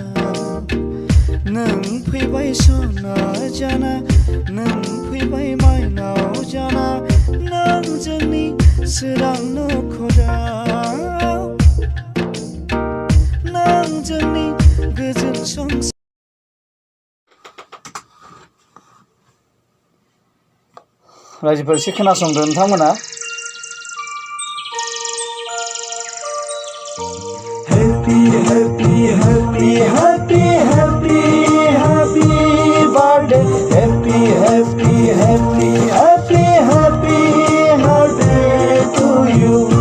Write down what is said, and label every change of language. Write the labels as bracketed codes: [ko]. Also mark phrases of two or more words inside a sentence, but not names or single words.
[brx] नों फैबाय सना जाना, नों फैबाय माइनाव जाना, नों जोंनि सोरां नखराव, नों जोंनि गोजोन संसार। रायजोफोर एसे खोनासंदो नोंथांमोना। [en] Happy, happy, happy, happy, happy, happy birthday. Happy, happy, happy, happy, happy birthday to you.